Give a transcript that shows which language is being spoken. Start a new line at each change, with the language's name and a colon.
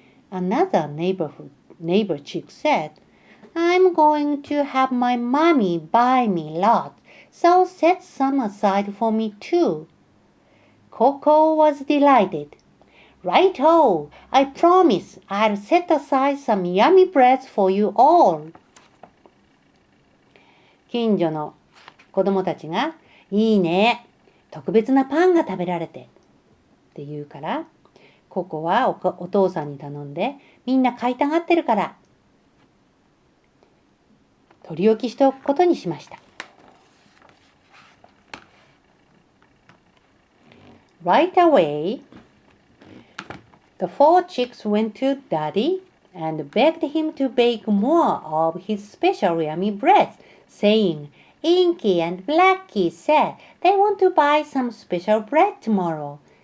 English: Another neighbor chick said, "I'm going to have my mommy buy me lots, so set some aside for me too." Coco was delighted. "Right-o! I promise I'll set aside some yummy breads for you all."
Japanese: 近所の子供たちが、いいね、特別なパンが食べられてって言うから、ココはお父さんに頼んで、みんな買いたがってるから取り置きしておくことにしました。
English: Right away, the 4 chicks went to Daddy and begged him to bake more of his special yummy breads, saying, "Inky and Blackie said they want to buy some special bread tomorrow."